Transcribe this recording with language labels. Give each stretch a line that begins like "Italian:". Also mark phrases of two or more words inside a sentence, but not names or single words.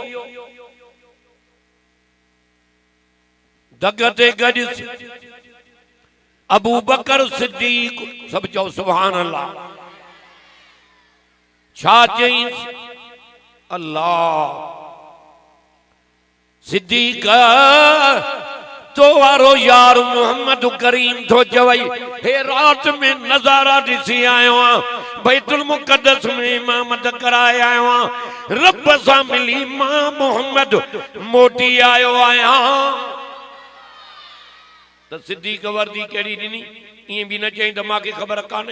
Sindhi: दग ते गॾु अबू बकर सिद्दीक, सब चओ
Arabic: سبحان الله.
Sindhi: छा चईं? अल्लाह सिद्दीक तो वारो यार मोहम्मद करीम तो चवई, हे रात में नजारा ॾिसी आयो आं, बैतुल मुक़द्दस में इमामत कराए आयो आं, रब सां मिली मां मोहम्मद मोटी आयो आहियां। त सिद्दीक वर्दी कहिड़ी ॾिनी? ईअं बि न चई त मूंखे ख़बर कान्हे।